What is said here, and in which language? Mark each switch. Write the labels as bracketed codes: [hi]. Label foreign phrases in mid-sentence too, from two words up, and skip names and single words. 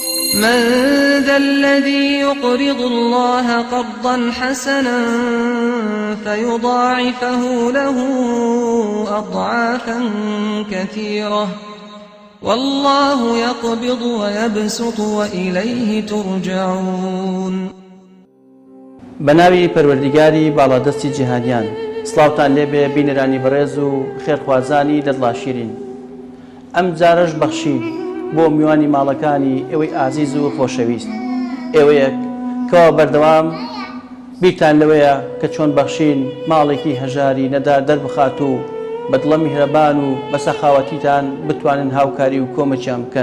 [ar] من ذا الذي يقرض الله قرضا حسنا فيضاعفه له أضعافا كثيرة والله يقبض ويبسط وإليه ترجعون. [ckb] بناوی پەروەردیگاری باڵادەستی جیهانیان، سڵاوتان لێبێ بینەرانی بەڕێز و خێرخوازانی دەدڵا شیرین. ئەم جارەش بەخشین بۆ میوانی ماڵەکانی ئێوەی ئازیز و خۆشەویست، ئێوەیەک کەوا بەردەوام بیرتان لەوەیە کە چۆن بەخشین ماڵێکی هەژاری نەدار دەربخات و بەدڵە میهرەبان و بە سەخاوەتیتان بتوانن هاوکاری و کۆمەچیان بکەن.